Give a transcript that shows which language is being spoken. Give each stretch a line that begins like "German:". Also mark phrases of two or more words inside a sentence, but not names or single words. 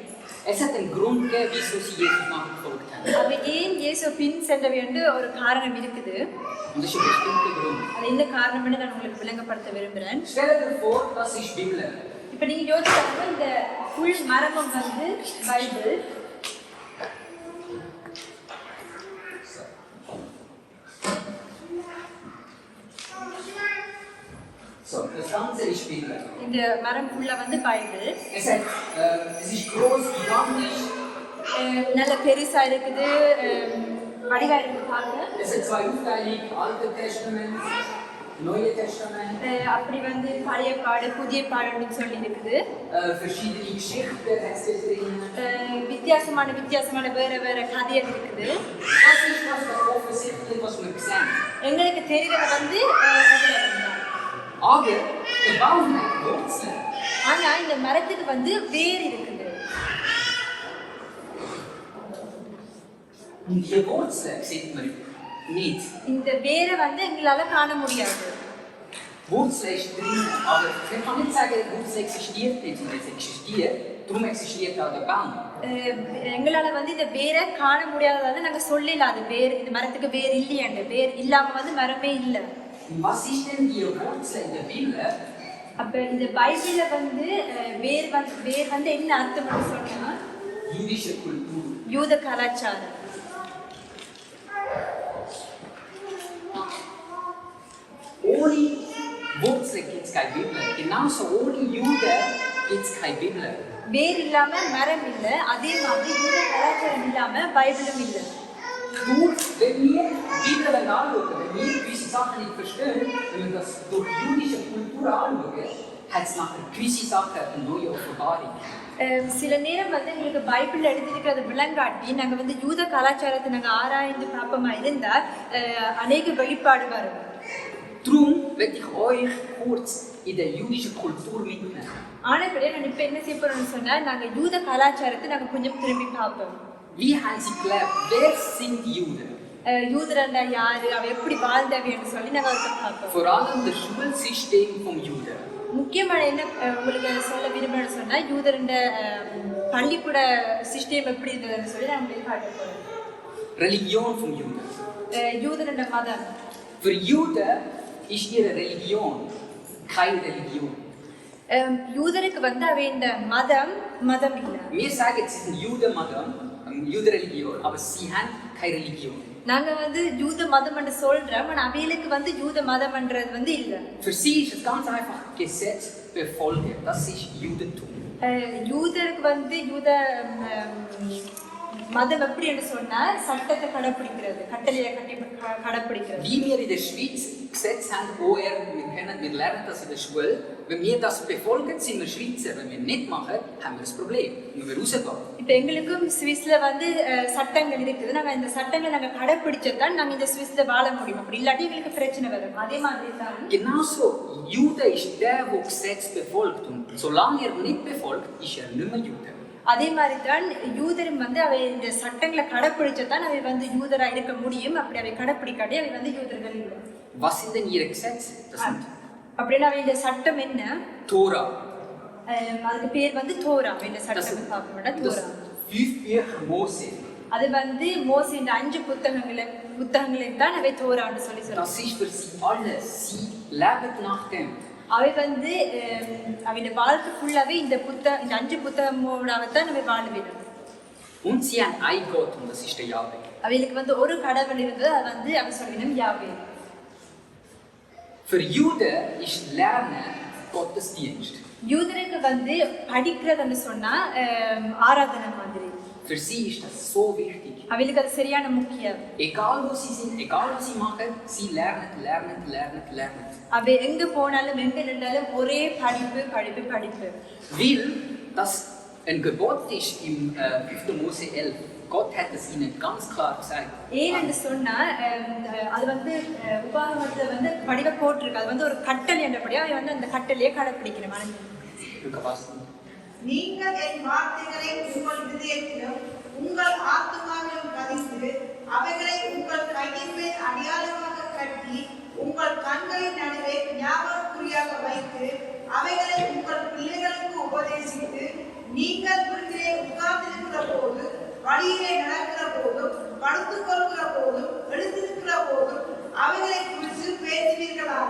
German: Es hat einen Grund gegeben, wieso sie Jesus nachgefolgt haben.
Tamil: அவ ஏன் இயேசுவை பின் செல்ல வேண்டு ஒரு காரணம் இருக்குது.
German: Und das ist ein bestimmter Grund.
Tamil: அது என்ன காரணம்னு நான் உங்களுக்கு விளங்கப்படுத்த விரும்புகிறேன்.
German: Stell dir vor, das ist die Bibel.
Tamil: இப்போ நீங்க யோசிச்சாங்க இந்த புல் மரமும் வந்து பைபிள்.
German: So, das Ganze ist Bibel.
Tamil: இந்த மரம் ஃபுல்லா வந்து பைபிள்.
German: Es ist groß, gigantisch.
Tamil: நல்ல பெருசா இருக்குது, வடிவா இருக்குது பார்க்க.
German: Es hat zwei Aufteilungen, Altes Testament, Neue Testament.
Tamil: அப்படி வந்து பழைய பாடு புதிய பாடுன்னு சொல்லி இருக்குது.
German: Verschiedene Geschichten hat es drin.
Tamil: வித்தியாசமான வேற கதைகள் இருக்குது.
German: Das ist was offensichtlich, was wir sehen.
Tamil: எங்களுக்கு தெரிகிறது வந்து
German: Aber der Baum hat Wurzeln.
Tamil: ஆனா இந்த மரத்துக்கு வந்து வேர் இருக்குது.
German: Und die Wurzeln sieht man nicht.
Tamil: இந்த வேரை வந்து எங்களால காண முடியாது.
German: Wurzel ist drin, aber man kann nicht sagen, Wurzel existiert nicht, sondern es existiert. Darum existiert auch der Baum.
Tamil: எங்களால வந்து இந்த வேரை காண முடியாததால நாங்க சொல்லல அது வேர் இந்த மரத்துக்கு வேர் இல்லையாண்டு. வேர் இல்லாம வந்து மரமே இல்லை.
German: Was ist denn die Wurzel in der Bibel?
Tamil: அப்ப இந்த பைபிள்ல வந்து வேர் வந்து என்ன அர்த்தம்னு சொன்னா
German: Jüdische Kultur.
Tamil: யூத கலாச்சாரம்.
German: Ohne Wurzel gibt es keine Bibel. Genauso ohne Juden gibt es keine Bibel.
Tamil: வேர் இல்லாம மரம் இல்லை, அதே மாதிரி யூத கலாச்சாரம் இல்லாம பைபிளும் இல்லை.
German: Nur wenn wir die Bibel anschauen, wenn wir gewisse Sachen nicht verstehen, wenn wir das durch jüdische Kultur anschauen, hat es nachher gewisse Sachen eine neue Offenbarung.
Tamil: சில நேரம் வந்து எங்களுக்கு பைபிள் எழுதியிருக்கிறது விளங்காட்டி நாங்கள் வந்து யூத கலாச்சாரத்தை நாங்கள் ஆராய்ந்து பார்ப்போமா இருந்தால் அநேக வெளிப்பாடு வரும்.
German: Darum werde ich euch kurz in der jüdischen Kultur mitnehmen.
Tamil: ஆனபடியே நான் இப்போ என்ன செய்ய போறோம்னு சொன்னால் நாங்கள் யூத கலாச்சாரத்தை நாங்கள் கொஞ்சம் திரும்பி பார்ப்போம்.
German: Wie haben sie gelebt? Wer sind die Juden?
Tamil: யூதரண்டா யாரு, அவ எப்படி வாழ்ந்தவன்னு சொல்லி நாங்கள் அவர்கிட்ட பார்ப்போம்.
German: Vor allem das Schulsystem vom Juden.
Tamil: முக்கியமான என்ன உங்களுக்கு சொல்ல விரும்புறேன்னு சொன்னா யூதரண்ட பள்ளிக்கூட சிஸ்டம் எப்படி இருந்ததுன்னு சொல்லி நான் உங்களுக்கு காட்ட போறேன்.
German: Religion vom Juden.
Tamil: யூதரண்ட மதம்.
German: Für Juden ist ihre Religion keine Religion.
Tamil: யூதருக்கு வந்து அவ இந்த மதம் இல்லை.
German: Wir sagen, es ist ein Judenmodell, Judenreligion, aber sie haben keine Religion.
Tamil: நாங்க வந்து யூத மதம் என்று சொல்றோம், ஆனா அவைகளுக்கு வந்து யூத மதம்ன்றது வந்து இல்ல.
German: Für sie ist es ganz einfach Gesetz befolgen. Das ist Judentum.
Tamil: யூதருக்கு வந்து யூத மதம் எப்படி என்று சொன்னா சட்டத்தை கடைப்பிடிக்கிறது, கட்டளையை கடைப்பிடிக்கிறது.
German: Wie wir in der Schweiz Gesetz haben, wir lernen das in der Schule. Wenn wir das befolgen, sind wir Schweizer. Wenn wir nicht machen, haben wir das Problem. Wenn wir rausgehen.
Tamil: இப்போ எங்களுக்கும் சுவிஸ்ல வந்து சட்டங்கள் இருக்குது. நாங்க இந்த சட்டங்களை நாங்க கடைப்பிடிச்சதான் நாங்க இந்த சுவிஸ்ல வாழ முடியும். அப்படி இல்லாட்டி எங்களுக்கு பிரச்சனை வரும். அதே மாதிரி தான்
German: Genauso, Jude ist der, der Gesetz befolgt. Und solange er nicht befolgt, ist er nicht mehr Jude.
Tamil: அதே மாதிரி தான் யூதரும் வந்து அவை இந்த சட்டங்களை கடைப்பிடிச்சதான் அவை வந்து யூதரா இருக்க முடியும். அப்படி அவை கடைப்பிடிக்காட்டி அவை வந்து யூதர்கள் இல்லை.
German: Was sind denn ihre Gesetze? Das sind
Tamil: அப்படின்னா அவை இந்த சட்டம் என்ன?
German: Tora.
Tamil: அதுக்கு பேர் வந்து தோரா. இந்த சட்டம் பார்க்கணும்னா தோரா.
German: 5 Bücher Mose.
Tamil: அது வந்து மோசேயின் 5 புத்தகங்களில் தான் அவை தோரான்னு சொல்லி சொல்றாங்க.
German: Das ist für sie alles. Sie leben nach dem.
Tamil: அவை வந்து அவையோட வாழ்க்கை ஃபுல்லாவே இந்த 5 புத்தகமோடதான் அவை வாழ வேண்டும்.
German: Und sie haben ein Gott und das ist der Yahweh.
Tamil: அவைகளுக்கு வந்து ஒரு கடவுள் இருந்தது, அது வந்து அவ சொல்லிடும் யாவே.
German: Für Juden ist Lernen Gottesdienst.
Tamil: யூதருக்கு வந்து படிக்கிறதுன்னு சொன்னா ஆராதனை மாதிரி.
German: Für sie ist das so wichtig.
Tamil: அவைகளுக்கு அது சரியான முக்கியம்.
German: Egal wo sie sind, egal was sie machen, sie lernen.
Tamil: அவை எங்க போனாலும் எங்க நின்றாலும் ஒரே படிப்பு.
German: Weil das Ein Gebot ist im 5. Mose 11. Gott hat es ihnen ganz klar gesagt.
Tamil: ஏன்னு சொன்னா அது வந்து உபாகமத்துல வந்து படிவ போட்டிருக்கு. அது வந்து ஒரு கட்டளை என்றபடியா அவன் வந்து அந்த கட்டளையை கடைப்பிடிக்கணும். நீங்கள் என் வார்த்தைகளை உங்கள் இதயத்திலும் உங்கள் ஆத்துமாவிலும் பதிந்து அவைகளை உங்கள் கையின் மேல் அடையாளமாக கட்டி உங்கள் கண்களின் நடுவே ஞாபகக்குறியாக வைத்து அவைகளை உங்கள் பிள்ளைகளுக்கு உபதேசித்து நீங்கள் வீட்டிலே உட்கார்ந்திருக்கிற போது, வழியிலே நடக்கிற போதும், படுத்துக் கொள்கிற போதும், எழுந்திருக்கிற போதும் அவைகளை குறித்து பேசுவீர்களாக.